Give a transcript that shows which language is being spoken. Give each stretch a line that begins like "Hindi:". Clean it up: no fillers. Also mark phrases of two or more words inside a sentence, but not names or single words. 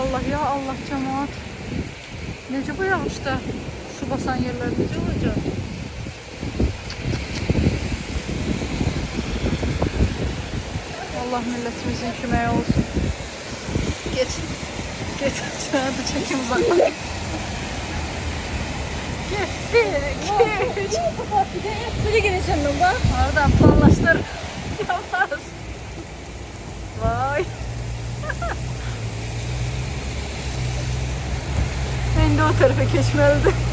Turkish: Ya Allah cemaat.
Azerbaijani: Necə bu yağışda su basan yerler necə olacaq? Allah milletimizin köməyi olsun.
Turkish: Geç. Geç. Hadi çekim uzaktan. Geç. Böyle geleceğim ben bak. Oradan planlaştır. Yavaş. Vay. Ben de o tarafa geçmeliydim.